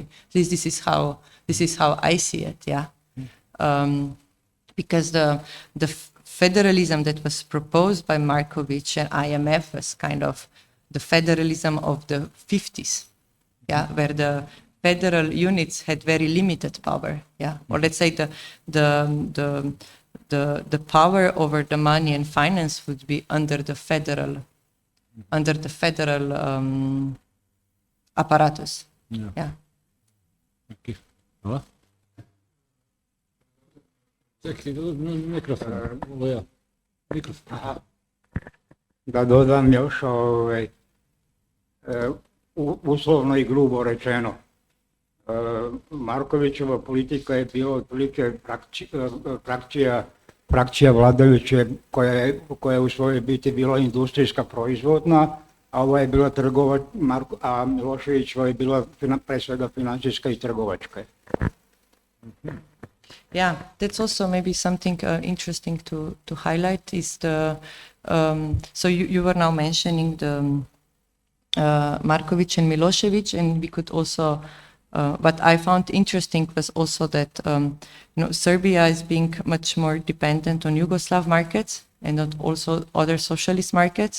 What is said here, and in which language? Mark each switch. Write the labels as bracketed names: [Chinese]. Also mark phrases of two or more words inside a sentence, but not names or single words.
[English] At least this is how I see it, because the federalism that was proposed by Markovic and IMF was kind of the federalism of the 50s, where the federal units had very limited power, or let's say the power over the money and finance would be under the federal apparatus. [Serbian] Okay. Hvala. Čekaj, mikrofon. Mikrofon. Da dodam još, uslovno i grubo rečeno, Markovićeva politika je bila otprilike frakcija vladajuće koja je u svojoj biti bila industrijska proizvodna, a ovo je bila a Miloševićeva je bila pre svega financijska i trgovačka. [English] Yeah, that's also maybe something interesting to highlight is so you were now mentioning the Markovic and Milosevic, and we could also what I found interesting was also that Serbia is being much more dependent on Yugoslav markets and not also other socialist markets.